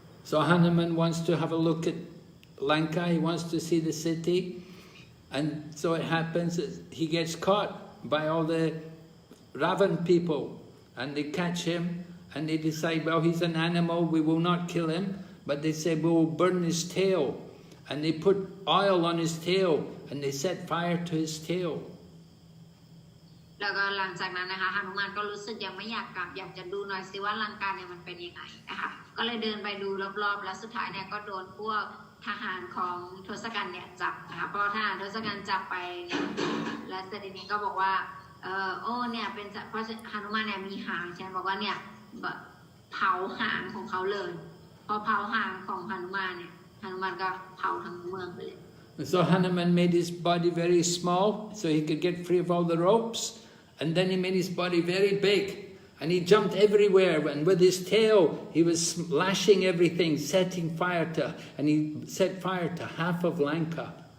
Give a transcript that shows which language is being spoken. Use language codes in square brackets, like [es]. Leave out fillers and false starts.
[en] So Hanuman wants to have a look at Lanka, he wants to see the city, and so it happens that he gets caught by all the Ravan people, and they catch him, and they decide, well, he's an animal, we will not kill him, but they say, we will burn his tail, and they put oil on his tail, and they set fire to his tail. [th] แล้วก็หลังจากนั้นนะคะหนุมานก็รู้สึกยังไม่อยากกลับอยากจะดูหน่อยสิว่าลังกาเนี่ยมันเป็นยังไงนะคะก็เลยเดินไปดูรอบๆแล้วสุดท้ายเนี่ยก็โดนพวกทหารของทศกัณฐ์เนี่ยจับนะคะพอทหารทศกัณฐ์จับไปเนี่ยและเสด็จนี้ก็บอกว่าโอ้เนี่ยเป็นเพราะหนุมานเนี่ยมีหางฉันบอกว่าเนี่ยเผาหางของเขาเลยพอเผาหางของหนุมานเนี่ยหนุมานก็เผาทั้งเมืองไปเลย [en] So Hanuman made his body very small so he could get free of all the ropes, and then he made his body very big. And he jumped everywhere, and with his tail he was lashing everything, setting fire to, and he set fire to half of Lanka.